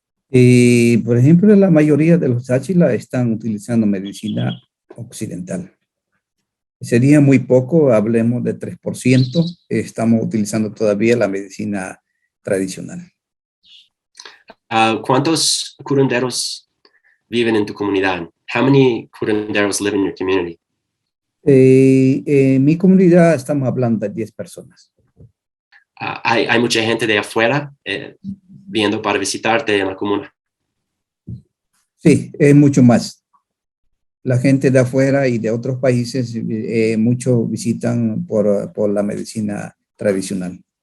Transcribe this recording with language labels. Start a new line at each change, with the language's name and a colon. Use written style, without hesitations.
Spanish: Por ejemplo, la mayoría de los Tsa'chila están utilizando medicina occidental. Sería muy poco, hablemos de 3%, estamos utilizando todavía la medicina tradicional. ¿Cuántos curanderos viven en tu comunidad?
English: How many curanderos live in your
Spanish: En mi comunidad estamos hablando de 10 personas. hay mucha gente de afuera viendo para visitarte en la comuna. Sí, es mucho más. La gente de afuera y de otros países, muchos visitan por la medicina tradicional.